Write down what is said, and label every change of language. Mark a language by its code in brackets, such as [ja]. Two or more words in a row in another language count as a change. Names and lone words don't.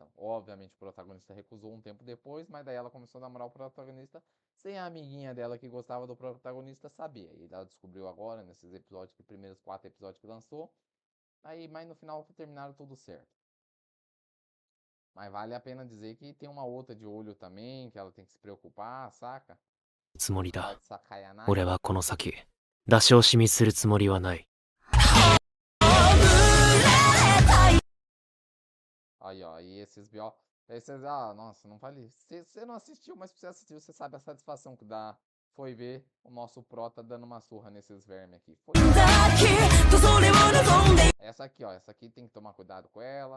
[pt] Obviamente o protagonista recusou um tempo depois, mas daí ela começou a namorar o protagonista sem a amiguinha dela que gostava do protagonista saber. E ela descobriu agora, nesses episódios, que primeiros 4 episódios que lançou. Aí, mas no final terminaram tudo certo. Mas vale a pena dizer que tem uma outra de olho também, que ela tem que se preocupar, saca? [ja] つもりだ。 Sakayana. 俺はこの先出し惜しみするつもりはない。 [pt] Aí, ó, e esses B.O. Nossa, não vale. Você não assistiu, mas se você assistiu, você sabe a satisfação que dá. Foi ver o nosso prota dando uma surra nesses vermes aqui. Foi. Essa aqui, ó, essa aqui tem que tomar cuidado com ela.